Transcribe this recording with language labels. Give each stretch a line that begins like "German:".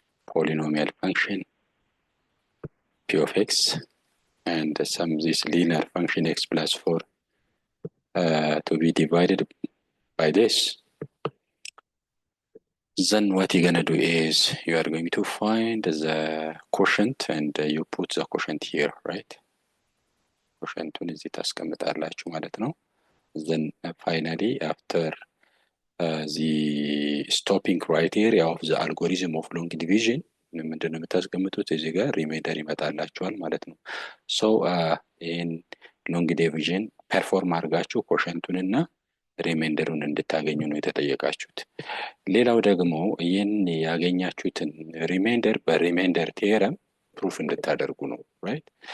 English: Polynomial function p of x and some this linear function x plus 4 to be divided by this. Then what you're going to do is you are going to find the quotient and you put the quotient here, right?
Amharic: Quotient እዚህ ታስቀምጣላችሁ ማለት ነው.
English: Then finally after the stopping criteria of the algorithm of long division
Amharic: ምንድነው የምታስቀምጡት? እዚህ ጋር ሪሜይንደር ይመጣላችኋል ማለት ነው.
English: So in long division perform
Amharic: አድርጋችሁ quotientኡንና ሪሜይንደሩን እንድታገኙ ነው የተጠየቃችሁት። ሌላው ደግሞ ይህን ያገኛችሁትን ሪሜይንደር በሪሜይንደር ቴረም ፕሩፍ እንድታደርጉ ነው፣ right?